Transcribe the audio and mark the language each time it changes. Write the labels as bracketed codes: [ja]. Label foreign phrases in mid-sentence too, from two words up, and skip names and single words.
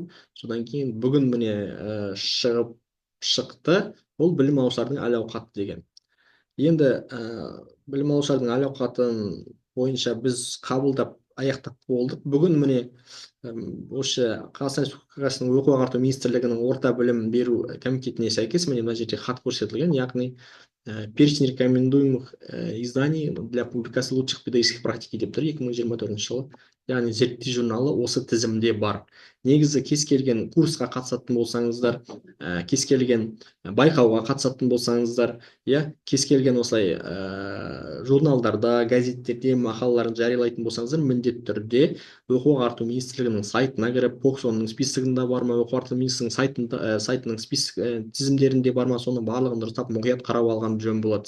[kk] Содан кейін бүгін міне шығып шықты, ол білім алушылардың әл ауқаты деген. Енді білім алушылардың әл ауқатын бойынша біз қабылдап аяқтап болдық. Бүгін міне осы Қазақстан Республикасының оқу ағарту министрлігінің орта білім беру комитетіне сәйкес міне мына жерде хат көрсетілген, яғни [ru] перечень рекомендуемых изданий для публикации лучших педагогических практики [kk] деп тұр 2024 жылы. Яғни зерттеу журналы осы тізімде бар. Негізі кез келген курсқа қатысатын болсаңыздар, кез келген байқауға қатысатын болсаңыздар, иә, кез келген осылай журналдарда, газеттерде мақалаларын жариялайтын болсаңыздар, міндетті түрде оқу ағарту министрлігінің сайтына кіріп, Поксонның списогында бар ма, оқу ағарту министрлігінің сайтының список тізімдерінде бар ма, соның барлығын дұрыстап мұқият қарап алған жөн болады.